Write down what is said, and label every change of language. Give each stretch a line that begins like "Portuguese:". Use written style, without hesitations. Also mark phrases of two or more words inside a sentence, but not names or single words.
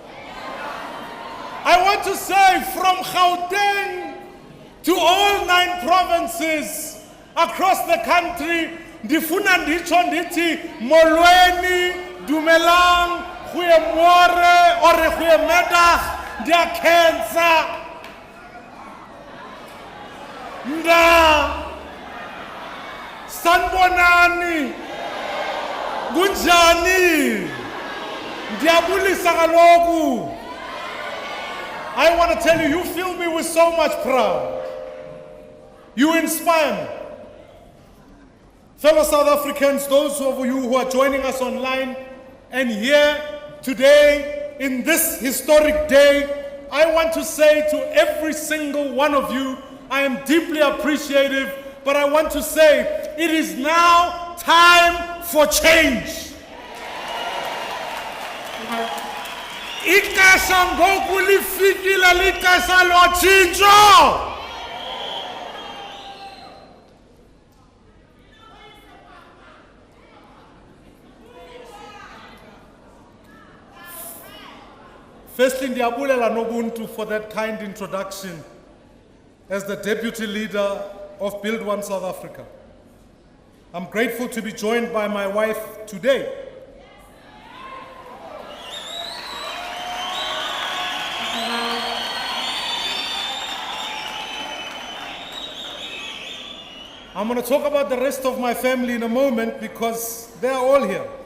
English: I want to say from Gauteng to all 9 provinces across the country,
Xhosa: ndifuna nditsho ndithi molweni, dumelang, goeiemôre, or goeiemiddag, ndiyakhensa.
Zulu: Sanibonani.
Xhosa: Kunjani? Ndiyabulisa kaloku.
English: I want to tell you, you fill me with so much pride. You inspire me. Fellow South Africans, those of you who are joining us online and here today in this historic day, I want to say to every single one of you, I am deeply appreciative, but I want to say it is now time for change.
Xhosa: Ixesha ngoku lifikile lixesha lotshintsho.
English: Firstly, ndiyabulela Nobuntu for that kind introduction as the deputy leader of Build One South Africa. I'm grateful to be joined by my wife today. I'm going to talk about the rest of my family in a moment because they're all here.